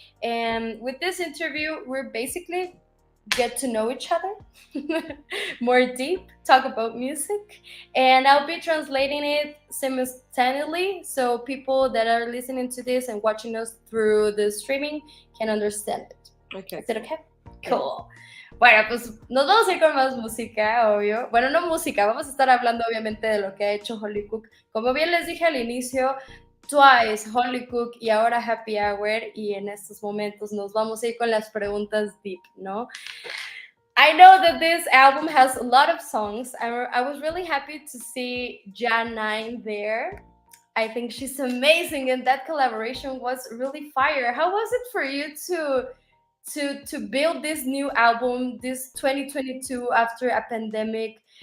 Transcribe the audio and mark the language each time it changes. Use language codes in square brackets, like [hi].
[en] And with this interview, we're basically get to know each other more deep, talk about music, and I'll be translating it simultaneously so people that are listening to this and watching us through the streaming can understand it. Okay. Is it okay? Cool. [es] Bueno, pues nos vamos a ir con más música, obvio. Bueno, no música, vamos a estar hablando obviamente de lo que ha hecho Holly Cook. Como bien les dije al inicio, Twice, Holly Cook y ahora Happy Hour, y en estos momentos nos vamos a ir con las preguntas deep, ¿no? [en] I know that this album has a lot of songs. I was really happy to see Jan 9 there. I think she's amazing, and that collaboration was really fire. How was it for you to build this new album, this 2022 after a pandemic?